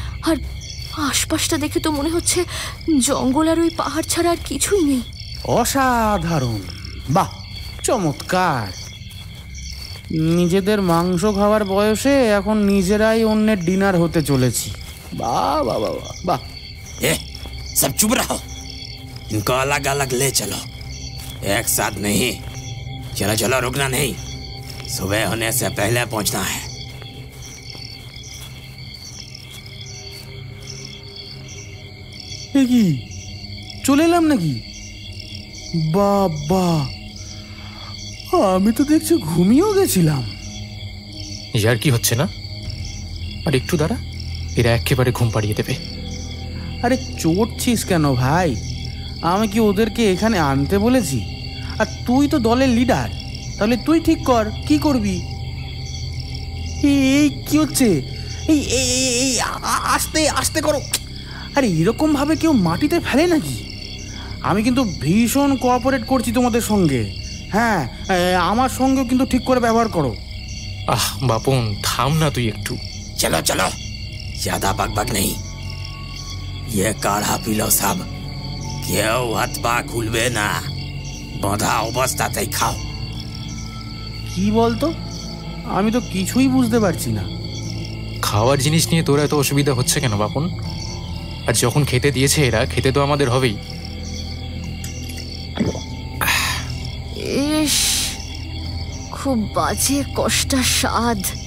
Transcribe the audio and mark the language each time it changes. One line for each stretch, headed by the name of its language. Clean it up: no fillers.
Bangla: আর আশপাশটা দেখে তো মনে হচ্ছে জঙ্গল আর ওই পাহাড় ছাড়া আর কিছুই নেই। অসাধারণ, বাহ, চমৎকার। নিজেদের মাংস খাওয়ার বয়সে এখন নিজেরাই অন্যের ডিনার হতে চলেছি। বাহ বাহ বাহ বাহ।
Hindi: ए, सब चुप रहो। इनको अलग अलग ले चलो, एक साथ नहीं। चलो चलो, रुकना नहीं, सुबह होने से पहले पहुंचना है।
Bangla: কি চলে এলাম নাকি? বাবা, আমি তো দেখছি ঘুমিয়েও গেছিলাম। ইয়ার কি হচ্ছে না? আর একটু দাঁড়া, এরা একেবারে ঘুম পাড়িয়ে দেবে। আরে চড়ছিস কেন ভাই? আমি কি ওদেরকে এখানে আনতে বলেছি? আর তুই তো দলের লিডার, তাহলে তুই ঠিক কর কি করবি। এই কি হচ্ছে? এই এই আস্তে আস্তে করো। আরে এরকম ভাবে কেউ মাটিতে ফেলে নাকি? আমি কিন্তু ভীষণ কোঅপারেট করছি তোমাদের সঙ্গে। হ্যাঁ, আমার সঙ্গেও কিন্তু ঠিক করে ব্যবহার করো। আহ বাপন, থাম না তুই একটু।
Hindi: चलो चलो, ज्यादा बकबक नहीं। ये काढ़ा पी लो सब,
Bangla: केउ हाथ पा खुलबे ना, बांधा अवस्थाতেই খাও। কি বলতো? আমি তো কিছুই বুঝতে পারছি না। খাওয়ার জিনিস নিয়ে তোর এত অসুবিধা হচ্ছে কেন বাপন? আর যখন খেতে দিয়েছে এরা, খেতে তো আমাদের হবেই। ইস, খুব বাজে কষ্টা স্বাদ।